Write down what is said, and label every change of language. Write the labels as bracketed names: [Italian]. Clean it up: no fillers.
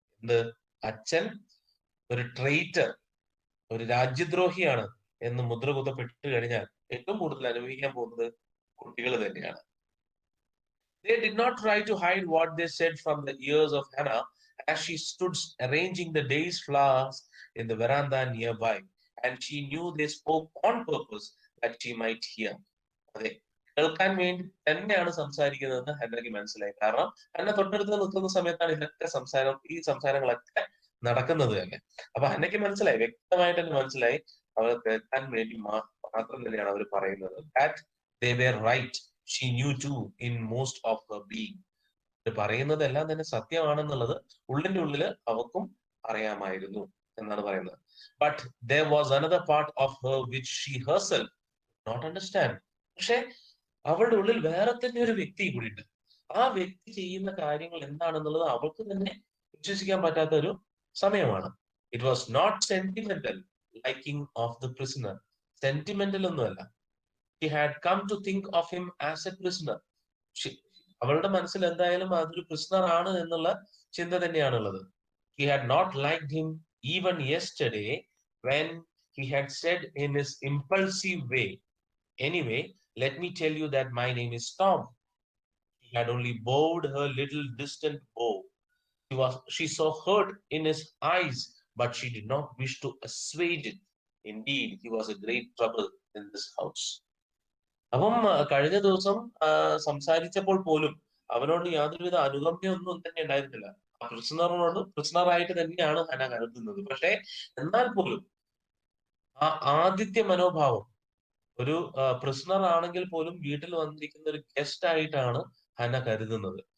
[Malayalam] എന്ത്, അച്ഛൻ ഒരു ട്രെയിറ്റർ, ഒരു രാജ്യദ്രോഹിയാണ് എന്ന് മുദ്ര കുത്തപ്പെട്ട് കഴിഞ്ഞാൽ ഏറ്റവും കൂടുതൽ അനുഭവിക്കാൻ പോകുന്നത് കുട്ടികൾ തന്നെയാണ്. [English] They did not try to hide what they said from the ears of Hannah as she stood arranging the day's flowers in the veranda nearby, and she knew they spoke on purpose that she might hear. [Malayalam] അതെ, കേൾക്കാൻ വേണ്ടി തന്നെയാണ് സംസാരിക്കുന്നതെന്ന് ഹന്നയ്ക്ക് മനസ്സിലായി. കാരണം Hannah തൊട്ടടുത്ത് നിൽക്കുന്ന സമയത്താണ് ഇതൊക്കെ ഈ സംസാരങ്ങളൊക്കെ നടക്കുന്നത് തന്നെ. അപ്പൊ ഹന്നയ്ക്ക് മനസ്സിലായി, വ്യക്തമായിട്ട് തന്നെ മനസ്സിലായി, അവർ കേൾക്കാൻ വേണ്ടി മാത്രം തന്നെയാണ് അവർ പറയുന്നത്. [English] That they were right, she knew to in most of her being. [Malayalam] പറയുന്നതെല്ലാം തന്നെ സത്യമാണെന്നുള്ളത് ഉള്ളിന്റെ ഉള്ളില് അവക്കും അറിയാമായിരുന്നു എന്നാണ് പറയുന്നത്. [English] But there was another part of her which she herself not understand. [Malayalam] പക്ഷെ അവളുടെ ഉള്ളിൽ വേറെ തന്നെ ഒരു വ്യക്തി കൂടിയുണ്ട്. ആ വ്യക്തി ചെയ്യുന്ന കാര്യങ്ങൾ എന്താണെന്നുള്ളത് അവൾക്ക് തന്നെ വിശ്വസിക്കാൻ പറ്റാത്ത ഒരു സമയമാണ്. [English] It was not sentimental liking of the prisoner. [Malayalam] Sentimental ഒന്നുമല്ല. [English] She had come to think of him as a prisoner. [Malayalam] അവളുടെ മനസ്സിൽ എന്തായാലും അതൊരു പ്രിസണർ ആണ് എന്നുള്ള ചിന്ത തന്നെയാണുള്ളത്. [English] He had not liked him even yesterday when he had said in his impulsive way, "Anyway, let me tell you that my name is Tom." He had only bowed her little distant bow. She saw hurt in his eyes, but she did not wish to assuage it. Indeed, he was a great trouble in this house. [Malayalam] അപ്പം കഴിഞ്ഞ ദിവസം സംസാരിച്ചപ്പോൾ പോലും അവനോട് യാതൊരുവിധ അനുകമ്പയൊന്നും തന്നെ ഉണ്ടായിരുന്നില്ല. ആ പ്രിസണറായിട്ട് തന്നെയാണ് ഹന കരുതുന്നത്. പക്ഷെ എന്നാൽ പോലും ആ ആതിഥ്യ മനോഭാവം, ഒരു പ്രിസണർ ആണെങ്കിൽ പോലും വീട്ടിൽ വന്നിരിക്കുന്ന ഒരു ഗസ്റ്റ് ആയിട്ടാണ് ഹന കരുതുന്നത്.